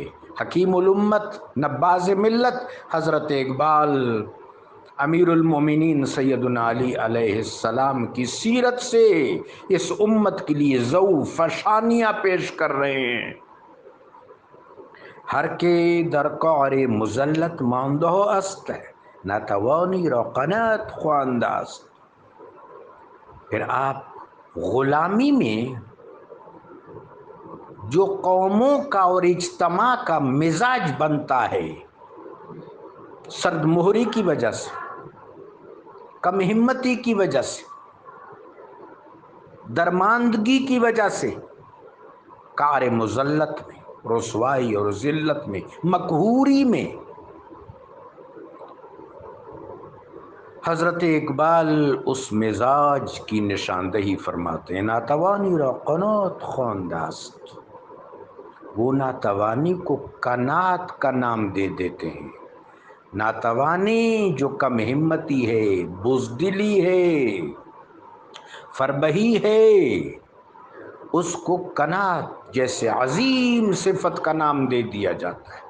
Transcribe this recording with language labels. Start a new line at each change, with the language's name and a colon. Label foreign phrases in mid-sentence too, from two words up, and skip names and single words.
Urdu: حکیم الامت، نباز ملت حضرت اقبال امیر المومنین سیدنا علی علیہ السلام کی سیرت سے اس امت کے لیے ضو فشانیاں پیش کر رہے ہیں۔
Persian: ہر کے در کار مذلت ماندہ است، ناتوانی را قناعت خواندہ است۔
Urdu: پھر آپ غلامی میں جو قوموں کا اور اجتماع کا مزاج بنتا ہے، سرد مہری کی وجہ سے، کم ہمتی کی وجہ سے، درماندگی کی وجہ سے، کار مذلت میں، رسوائی اور ذلت میں، مقہوری میں، حضرت اقبال اس مزاج کی نشاندہی فرماتے ہیں۔
Persian: ناتوانی را قناعت خواندہ است،
Urdu: وہ ناتوانی کو قناعت کا نام دے دیتے ہیں۔ ناتوانی جو کم ہمتی ہے، بزدلی ہے، فربہی ہے، اس کو قناعت جیسے عظیم صفت کا نام دے دیا جاتا ہے۔